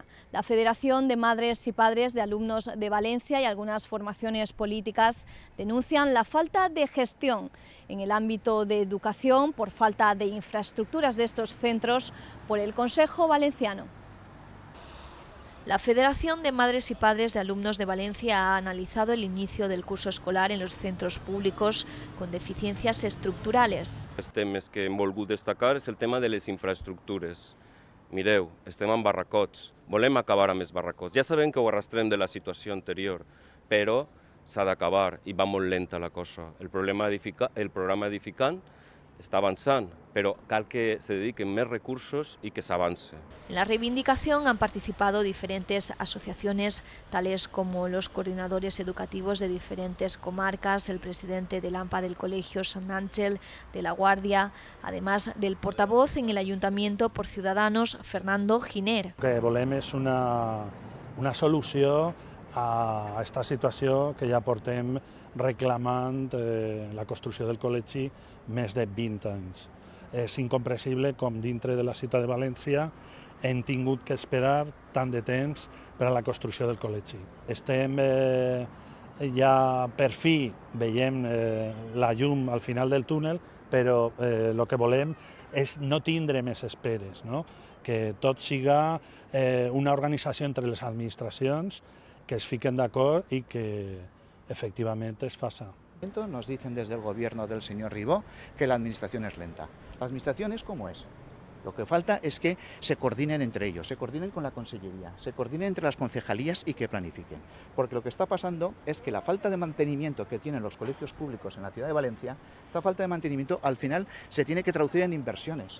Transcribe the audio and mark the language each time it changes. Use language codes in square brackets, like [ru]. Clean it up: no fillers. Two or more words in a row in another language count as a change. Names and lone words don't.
[es] La Federación de Madres y Padres de Alumnos de Valencia y algunas formaciones políticas denuncian la falta de gestión en el ámbito de educación por falta de infraestructuras de estos centros por el Consejo Valenciano. La Federación de Madres y Padres de Alumnos de Valencia ha analizado el inicio del curso escolar en los centros públicos con deficiencias estructurales. [ca] Els temes que hem volgut destacar és el tema de les infraestructures. Mireu, estem en barracots, volem acabar amb els barracots. Ja sabem que ho arrastrem de la situació anterior, però s'ha d'acabar i va molt lenta la cosa. El programa edificant està avançant, [es] pero [ca] cal que [es] se dediquen más recursos y que se avance. En la reivindicación han participado diferentes asociaciones, tales como los coordinadores educativos de diferentes comarcas, el presidente del AMPA del Colegio Sant Ángel de la Guardia, además del portavoz en el Ayuntamiento por Ciudadanos, Fernando Giner. [ca] El que volem és una solució a aquesta situació que ja portem reclamant la construcció del col·legi més de 20 anys. És incomprensible com dintre de la ciutat de València hem tingut que esperar tant de temps per a la construcció del col·legi. Estem ja per fi veiem la llum al final del túnel, però el que volem és no tindre més esperes, no? Que tot siga una organització entre les administracions que es fiquen d'acord i que efectivament es faça. [es] Nos dicen desde el gobierno del señor Ribó que la administración es lenta. La administración es como es. Lo que falta es que se coordinen entre ellos, se coordinen con la consellería, se coordinen entre las concejalías y que planifiquen. Porque lo que está pasando es que la falta de mantenimiento que tienen los colegios públicos en la ciudad de Valencia, esta falta de mantenimiento al final se tiene que traducir en inversiones.